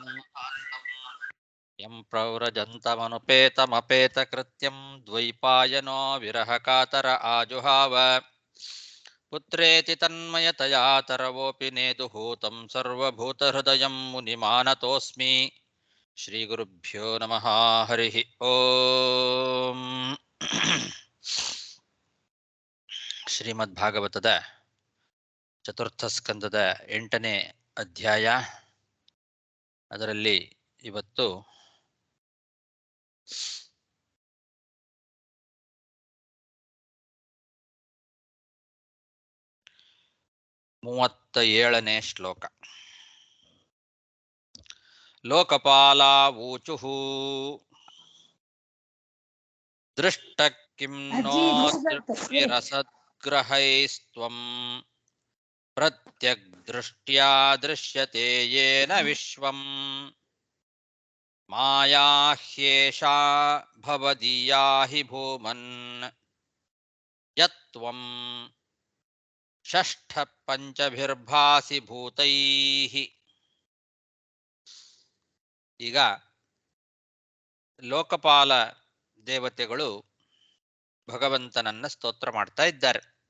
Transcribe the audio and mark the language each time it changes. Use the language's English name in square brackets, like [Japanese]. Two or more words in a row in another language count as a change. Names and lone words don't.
[Sanskrit] ಯಂ ಪ್ರವ್ರಜಂತಮನುಪೇತಮಪೇತಕೃತ್ಯಂ ದ್ವೈಪಾಯನೋ ವಿರಹಕಾತರ ಆಜುಹಾವ ಪುತ್ರೇತಿ ತನ್ಮಯತಯಾ ತರವೋಪಿ ನೇದುಹೂತಂ ಸರ್ವಭೂತಹೃದಯಂ ಮುನಿಮಾನತೋಸ್ಮಿ. ಶ್ರೀಗುರುಭ್ಯೋ ನಮಃ. ಹರಿ ಓಂ. [Kannada] ಶ್ರೀಮದ್ಭಾಗವತದ ಚತುರ್ಥ ಸ್ಕಂದದ 8ನೇ ಅಧ್ಯಾಯ. ಅದರಲ್ಲಿ ಇವತ್ತು 37ನೇ ಶ್ಲೋಕ. [Sanskrit] ಲೋಕಪಾಲಾವೂಚುಃ ದೃಷ್ಟ ಕಿಂ ನೋ ದೃಷ್ಟಿರಸದ್ಗ್ರಹೈಸ್ತ್ವಂ ಪ್ರತ್ಯಗ್ದೃಷ್ಟ್ಯಾ ದೃಶ್ಯತೆ ಯೇನ ವಿಶ್ವಂ ಮಾಯಾ ಹ್ಯೇಷಾ ಭವದೀಯಾ ಹಿ ಭೂಮನ್ ಯತ್ವಂ ಷಷ್ಠ ಪಂಚಭಿರ್ಭಾಸಿ ಭೂತೈಃ. [Kannada] ಈಗ ಲೋಕಪಾಲ ದೇವತೆಗಳು ಭಗವಂತನನ್ನ ಸ್ತೋತ್ರ ಮಾಡ್ತಾ ಇದ್ದಾರೆ.